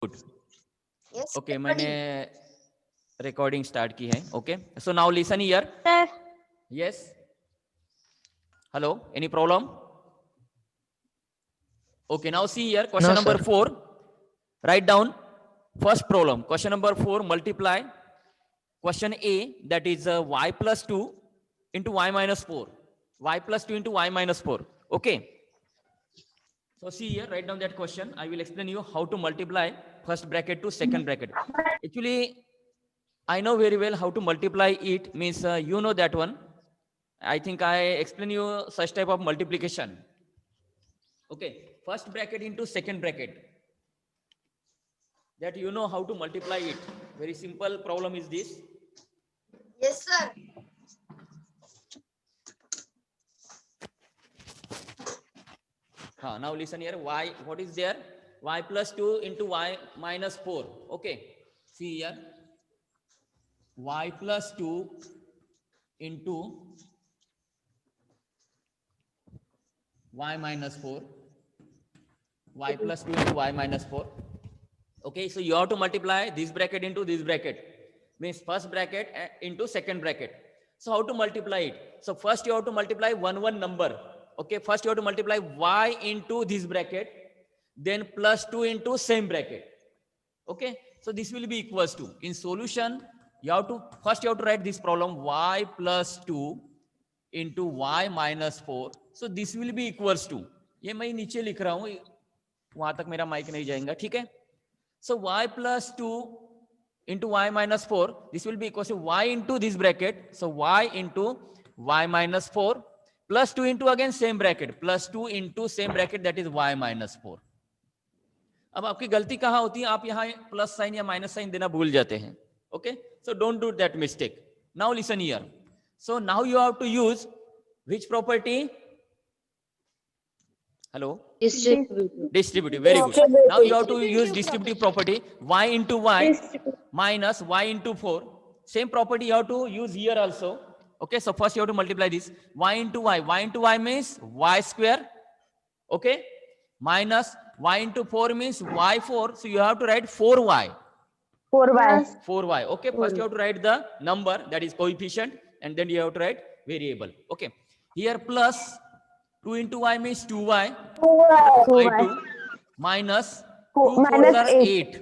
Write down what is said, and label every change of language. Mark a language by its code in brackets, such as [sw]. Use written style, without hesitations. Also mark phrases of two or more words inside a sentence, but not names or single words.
[en] Yes. [hi] ओके मैंने [en] recording start [hi] की है. [en] okay so now listen here. Sir. Yes. Hello. Any problem? Okay. Now see here. Question No, number sir. 4. Write down. First problem. Question number 4. Multiply. Question A. That is y plus 2 into y minus 4. Y plus 2 into y minus 4. Okay. So see here. Write down that question. I will explain you how to multiply first bracket to second bracket. Actually, I know very well how to multiply it. Means you know that one. I think I explain you such type of multiplication. Okay, first bracket into second bracket. That you know how to multiply it. Very simple problem is this. Yes, sir. Now listen here. Y, what is there? Y plus 2 into y minus 4. Okay, see here. Y plus 2 into y minus 4. Y plus 2 into y minus 4. Okay, so you have to multiply this bracket into this bracket. Means first bracket into second bracket. So how to multiply it? So first you have to multiply one number. Okay, first you have to multiply y into this bracket, then plus 2 into same bracket. Okay, so this will be equals to, in solution, you have to write this problem, y plus 2 into y minus 4. So this will be equals to, [hi] ये मैं नीचे लिख रहा हूं, वहां तक मेरा माइक नहीं जाएगा, ठीक है. [en] So y plus 2 into y minus 4, this will be equals to y into this bracket. So y into y minus 4 plus 2 into again same bracket, plus 2 into same bracket, that is y minus 4. [hi] अब आपकी गलती कहां होती है, आप यहां [en] plus sign [hi] या [en] minus sign [hi] देना भूल जाते हैं. [en] okay, so don't do that mistake. now listen here. so now you have to use which property? हेलो, distributive. Very good. Now you have to use distributive property. Y into y minus y into 4. Same property you have to use here also. Okay, so first you have to multiply this. Y into y. Y into y means y square. Okay, minus y into 4 means y4. So you have to write 4y. 4y. Okay, first you have to write the number, that is coefficient, and then you have to write variable. Okay, here plus 2 into y means 2y. Y 2 minus 2 4s are 8.